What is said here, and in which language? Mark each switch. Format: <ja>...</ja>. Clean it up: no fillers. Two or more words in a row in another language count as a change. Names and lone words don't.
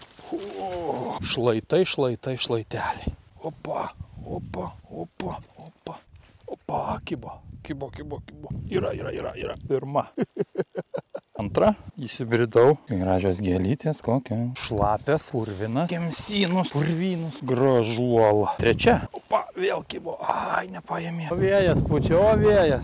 <lt>Šlaitai, šlaitai, šlaiteliai. Opa, opa, opa, opa. Opa, kibo. Yra. Pirma. Antra. Įsibridau. Gražios gėlytės, kokia. Šlapės, purvinas. Kemsynus, purvynus. Gražuola. Trečia. Opa, vėl kibo. Ai, nepaėmė. O vėjas pučia, o vėjas.</lt>